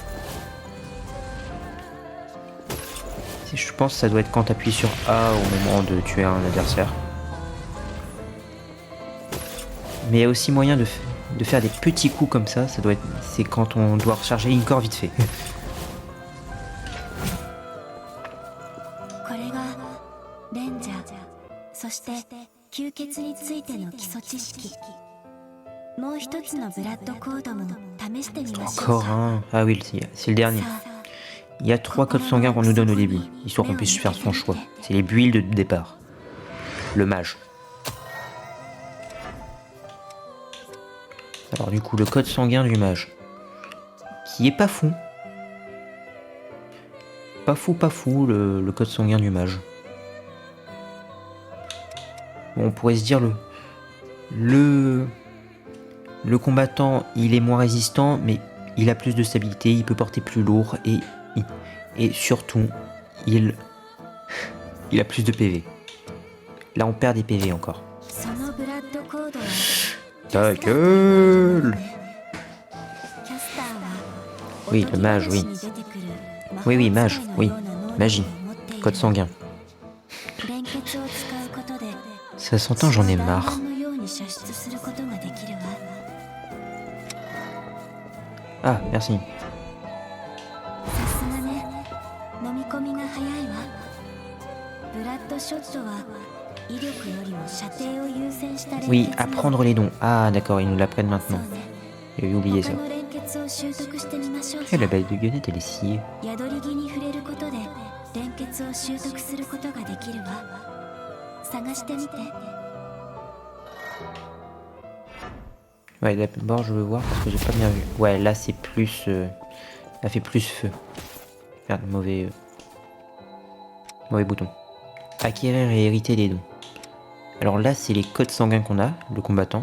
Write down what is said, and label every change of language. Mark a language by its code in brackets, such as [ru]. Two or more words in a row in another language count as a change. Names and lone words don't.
[fr] Je pense que ça doit être quand tu appuies sur A au moment de tuer un adversaire. Mais il y a aussi moyen de faire des petits coups comme ça. Ça doit être, c'est quand on doit recharger une corps vite fait. [ja] これがレンジャー、そして吸血についての基礎知識。もう一つのブラッドコードも試してみましょう [fr] Encore [ja] か。 [fr] un. Ah oui, c'est le dernier. Il y a 3 codes sanguins qu'on nous donne au début, histoire qu'on puisse faire son choix. C'est les builds de départ. Le mage. Alors du coup, le code sanguin du mage. Qui est pas fou. Pas fou, le code sanguin du mage. Bon, on pourrait se dire le combattant, il est moins résistant, mais il a plus de stabilité, il peut porter plus lourd et surtout, il a plus de PV. Là, on perd des PV encore. [ja] そのブラッドコードは [fr] Ta gueule! [ja] キャスターは [fr] Oui, le mage, oui. [ja] 出てくる [fr] Oui, mage, oui. [ja] 魔法使いのような能力を [fr] Magie. [ja] 持っている [fr] Code sanguin. [ja] 連結を使うことで [fr] Ça s'entend, j'en ai marre. [ja] 弾丸のように射出することができるわ。 [fr] Ah, merci. [ja] さすがね、飲み込みが早いわ。ブラッドショットは威力よりも射程を優先した連結 [fr] Oui, [ja] の [fr] apprendre les dons. Ah, d'accord, ils nous l'apprennent [ja] そう [fr] maintenant. [ja] ね。 [fr] J'avais oublié ça. [ja] 他の連結を習得してみましょう [fr] Eh, la [ja] か。 [fr] balle de guenette, elle est sciée. [ja] 宿り木に触れることで連結を習得することができるわ。探してみて。 [fr] Ouais, d'abord, je veux voir parce que j'ai pas bien vu. Ouais, là, c'est plus... elle fait plus feu. Merde, mauvais bouton. Acquérir et hériter les dons. Alors là, c'est les codes sanguins qu'on a, le combattant.